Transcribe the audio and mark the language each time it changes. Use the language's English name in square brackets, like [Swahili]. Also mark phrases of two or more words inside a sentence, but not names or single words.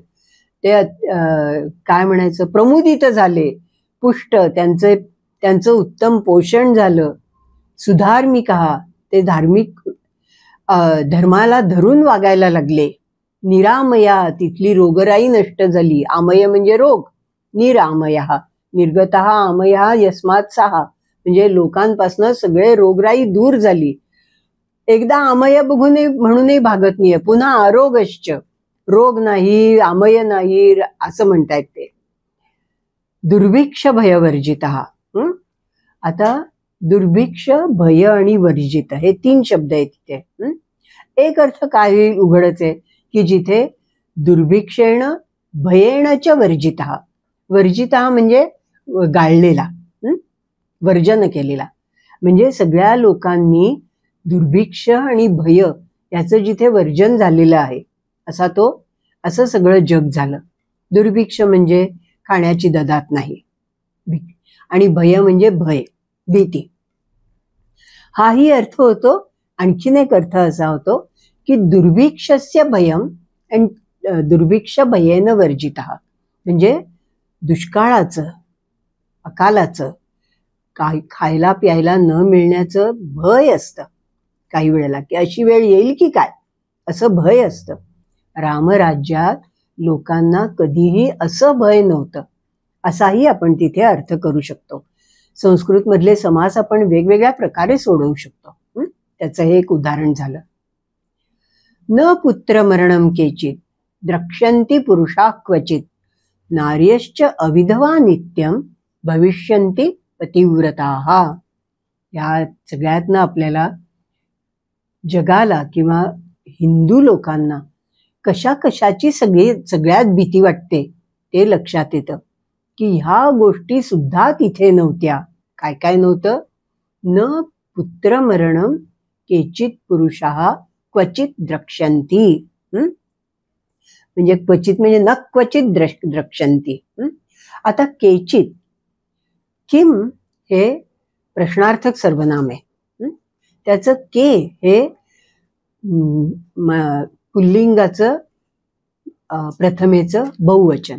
[Marathi] ते काय म्हणायचं, प्रमुदित झाले, पुष्ट, त्यांचं उत्तम पोषण झालं. सुधार्मिका, ते धर्माला धरून वागायला लागले. निरामया, तिथली रोगराई नष्ट झाली. आमय म्हणजे रोग, [Sanskrit] निरामया निर्गतः आमया यस्मात् [Marathi] सहा म्हणजे लोकांपासून सगळे रोगराई दूर झाली. एकदा आमय बघून म्हणूनही भागत नाहीये, पुन्हा आरोगश्च, रोग नाही, आमय नाही असं म्हणतायत ते. [Sanskrit] दुर्भिक्ष भयवर्जितः. [Marathi] आता दुर्भिक्ष, भय आणि वर्जित हे 3 शब्द आहेत तिथे. एक अर्थ काय होईल उघडच आहे की जिथे [Sanskrit] दुर्भिक्षेण भयेण च वर्जितः, वर्जितः [Marathi] म्हणजे गाळलेला, वर्जन केलेला. म्हणजे सगळ्या लोकांनी दुर्भिक्ष आणि भय याचं जिथे वर्जन झालेलं आहे असं सगळं जग झालं. दुर्भिक्ष म्हणजे खाण्याची ददात नाही, आणि भय म्हणजे भय, भीती. हाही अर्थ होतो. आणखीन एक अर्थ असा होतो की [Sanskrit] दुर्भिक्षस्य भयम [Marathi] आणि [Sanskrit] दुर्भिक्ष भयेन वर्जितः, [Marathi] म्हणजे दुष्काळाचं, अकालाचं, खायला प्यायला न मिळण्याचं भय असतं काही वेळेला, की अशी वेळ येईल की काय असं भय असतं. रामराज्यात लोकांना कधीही असं भय नव्हतं, असाही आपण तिथे अर्थ करू शकतो. संस्कृत मधले समास आपण वेगवेगळ्या प्रकारे सोडवू शकतो. त्याचं हे एक उदाहरण झालं. [Sanskrit] न पुत्र मरणम केचित द्रक्ष्यन्ति पुरुषा क्वचित नार्यश्च अविधवा नित्यम भविष्यन्ति पतिव्रताः. [Marathi] या सगळ्यातनं आपल्याला जगाला किंवा हिंदू लोकांना कशा कशाची सगळ्यात भीती वाटते ते लक्षात येतं की ह्या गोष्टी सुद्धा तिथे नव्हत्या. काय काय नव्हतं? [Sanskrit] न पुत्र मरणम केचित पुरुषाः क्वचित द्रक्ष्यन्ति. [Marathi] म्हणजे क्वचित म्हणजे [Sanskrit] न क्वचित द्रक्ष्यन्ति. [Marathi] आता केचित, किम हे प्रश्नार्थक सर्वनाम आहे. त्याचं के हे पुल्लिंगाचं प्रथमेचं बहुवचन.